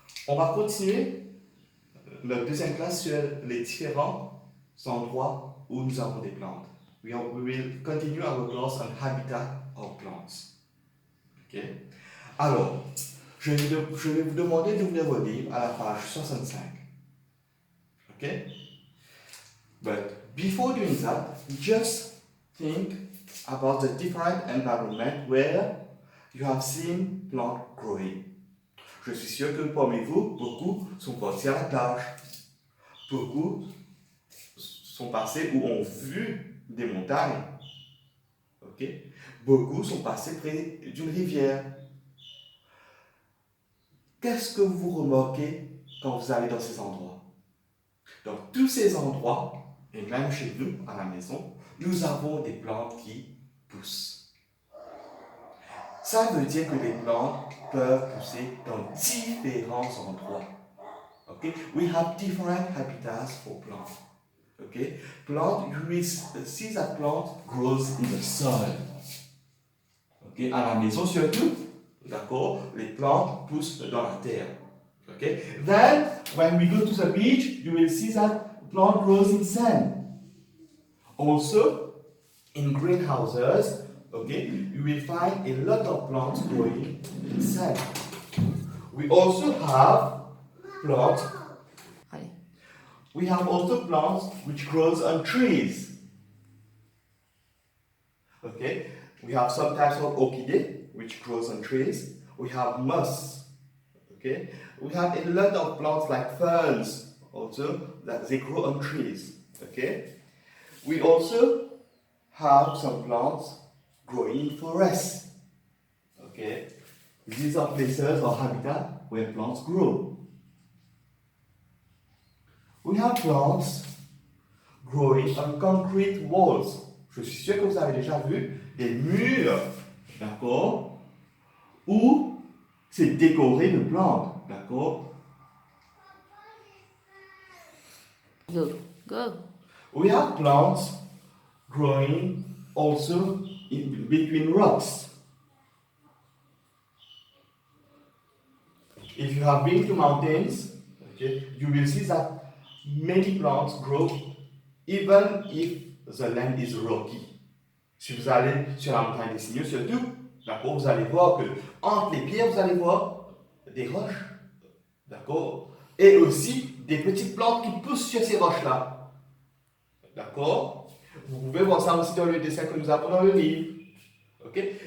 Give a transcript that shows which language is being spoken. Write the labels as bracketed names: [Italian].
[French] On va continuer la deuxième classe sur les différents endroits où nous avons des plantes. [English] We will continue our class on habitat of plants. Ok? [French] Alors, je vais vous demander d'ouvrir vos livres à la page 65. [English] Ok? But before doing that, just think about the different environment where you have seen plants growing. [French] Je suis sûr que parmi vous, beaucoup sont partis à la plage. Beaucoup sont passés ou ont vu des montagnes. Ok? Beaucoup sont passés près d'une rivière. Qu'est-ce que vous remarquez quand vous allez dans ces endroits? Dans tous ces endroits, et même chez nous, à la maison, nous avons des plantes qui poussent. Ça veut dire que les plantes peuvent pousser dans différents endroits. [English] Okay? We have different habitats for plants. Okay? Plant, you will see that plant grows in the soil. Okay? [French] À la maison surtout, d'accord, les plantes poussent dans la terre. [English] Okay? Then, when we go to the beach, you will see that plant grows in sand. Also, in greenhouses, okay, you will find a lot of plants growing in sand. We also have plants. We have also plants which grows on trees. Okay, we have some types of orchidea which grows on trees. We have moss. Okay, we have a lot of plants like ferns also that they grow on trees. Okay, we also have some plants growing in forests. Okay, these are places or habitat where plants grow. We have plants growing on concrete walls. [French] Je suis sûr que vous avez déjà vu des murs, d'accord, où c'est décoré de plantes, d'accord. [English] Go. We have plants growing also in between rocks. If you have been to mountains, okay, you will see that many plants grow even if the land is rocky. [French] Si vous allez sur la montagne des Signaux, surtout, d'accord, vous allez voir que entre les pierres, vous allez voir des roches, d'accord, et aussi des petites plantes qui poussent sur ces roches-là, d'accord. Vous pouvez voir ça aussi dans le dessin que nous avons dans le livre. Okay.